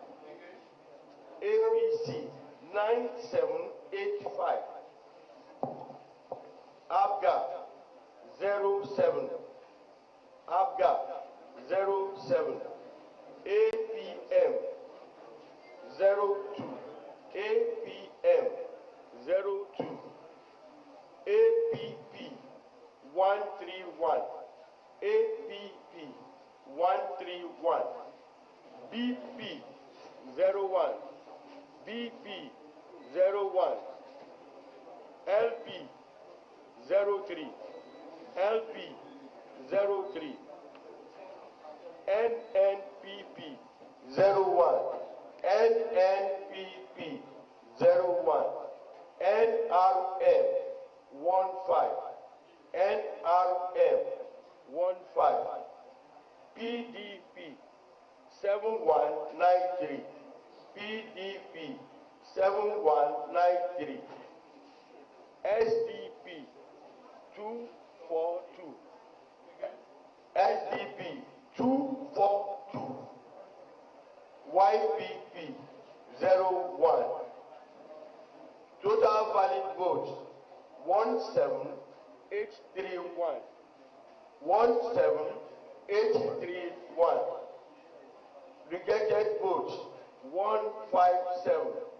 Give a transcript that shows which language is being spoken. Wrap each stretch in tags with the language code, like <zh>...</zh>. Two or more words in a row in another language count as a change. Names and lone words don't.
<en>APC 9785. ABGA 07. ABGA 07. APM 02. APM 02. APP 131. APP 131. BP 01. BP 01. LP 03. LP 03. NNPP 01. NNPP 01. NRM 15. NRM 15. PDP 7193. PDP 7193. SDP 242. SDP 242. YPP 01. Total valid votes 17831. 17831. Rejected votes 157.</en>